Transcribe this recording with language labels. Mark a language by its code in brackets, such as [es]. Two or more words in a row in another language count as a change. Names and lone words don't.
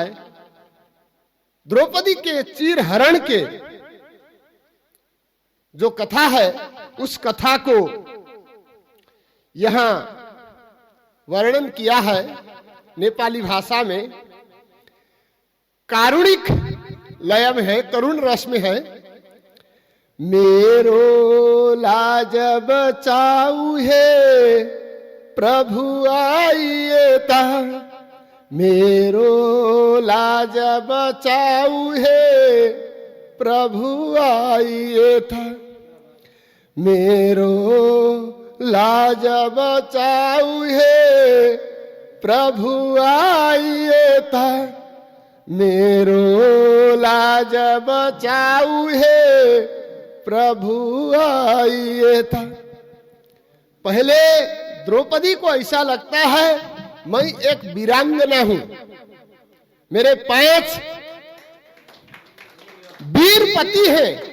[hi] द्रौपदी के चीरहरण के जो कथा है, उस कथा को यहां वर्णन किया है नेपाली भाषा में। कारुणिक लय में है, करुण रस में है। [ne] मेरो लाज बचाऊ है प्रभु आइए ता, मेरो लाज बचाऊ है प्रभु आइए था, मेरो लाज बचाऊ है प्रभु आइए था, मेरो लाज बचाऊ है प्रभु आइए था। [hi] पहले द्रौपदी को ऐसा लगता है मैं एक वीरांगना हूं, मेरे 5 वीर पति हैं।